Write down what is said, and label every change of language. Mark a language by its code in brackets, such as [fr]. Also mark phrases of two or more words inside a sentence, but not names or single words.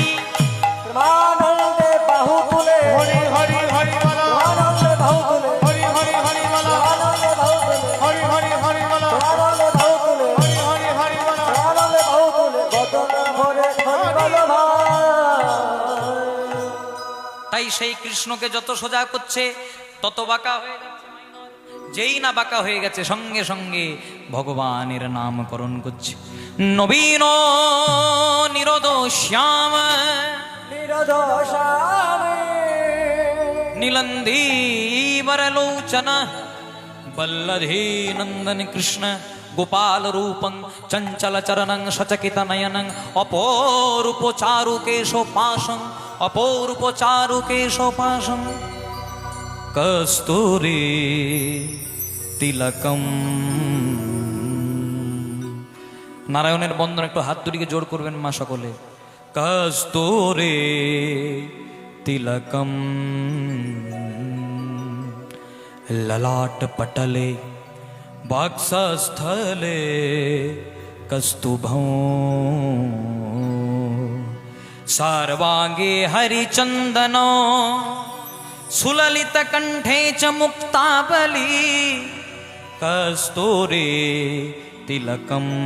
[bn] প্রেমানন্দে বাহু তুলে হরি হরি হরি বল, প্রেমানন্দে বাহু তুলে হরি হরি হরি বল, প্রেমানন্দে বাহু তুলে হরি হরি হরি বল, প্রেমানন্দে বাহু তুলে হরি হরি হরি বল, প্রেমানন্দে বাহু তুলে বদন ভরে হরি বল ভাই। তাই সেই কৃষ্ণকে যত সোজা করছে তত বাঁকা হয়ে যাচ্ছে। যেই না বাঁকা হয়ে গেছে সঙ্গে সঙ্গে ভগবানের নামকরণ করছে। [sa] নবীন নিরোদ শ্যাম नीलंदीवरलोचन बल्लधी नंदन कृष्ण गोपाल रूपं चंचल चरणं सचकित नयनं अपोरूप चारु केशोपाशं अपोरूप चारु केशोपाशं कस्तूरी तिलकम। [bn] নারায়ণের বন্দন একটু হাত দুটিকে জোর করবেন মা সকলে। [sa] কস্তূরে तिलकम ललाट पटले वक्षस्थले कस्तुभं सर्वांगे हरिचंदनो सुललित कंठे च मुक्तावली कस्तूरे तिलकम।